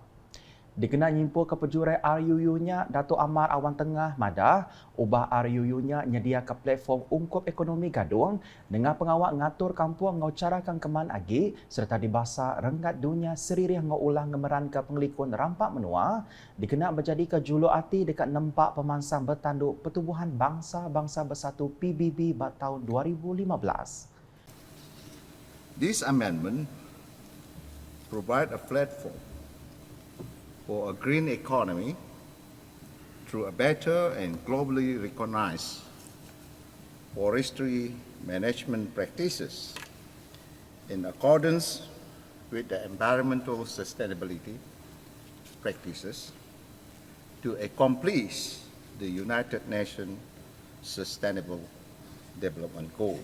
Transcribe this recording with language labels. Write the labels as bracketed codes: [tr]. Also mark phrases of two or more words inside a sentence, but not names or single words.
[iba] Dikena nyimpul ke pejurai RUU-nya Datuk Amar Awan Tengah madah ubah RUU-nya nyedia ke platform ungkup ekonomi gadung dengan pengawak ngatur kampung ngau carakan keman agi serta dibasa renggat dunia seririh ngau ulang ngemeran ke penglikun rampak menua dikena menjadi ke julu ati dekat nempak pemansang bertanduk Pertubuhan Bangsa-Bangsa Bersatu PBB tahun 2015. [en] This amendment provides a platform for a green economy through a better and globally recognized forestry management practices in accordance with the environmental sustainability practices to accomplish the United Nations Sustainable Development Goals.